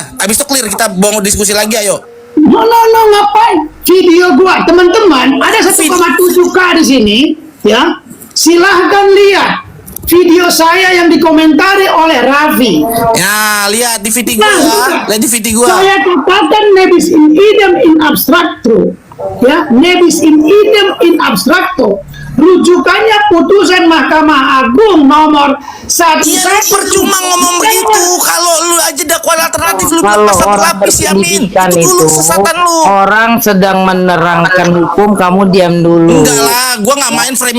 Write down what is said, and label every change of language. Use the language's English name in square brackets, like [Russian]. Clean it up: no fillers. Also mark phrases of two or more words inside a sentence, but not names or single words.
[Indonesian] Abis itu clear, kita mau diskusi lagi, ayo. No, ngapain? Video gua, teman-teman, ada 1,7K di sini, ya. Silahkan lihat video saya yang dikomentari oleh Raffi. Ya, lihat di video gua. Lihat di video gua. Saya katakan [Latin] nebis in idem in abstracto, [Indonesian] ya, [Latin] nebis in idem in abstracto. [Indonesian] Rujukannya putusan Mahkamah Agung nomor 1. Iya, lu percuma ngomong begitu. Kalau lu aja dakwaan alternatif lu bilang Kalau pasal orang berlapis ya, Min. berpendidikan Itu dulu itu, kesesatan lu. orang sedang menerangkan hukum, kamu diam dulu. Enggak lah, gua nggak main framing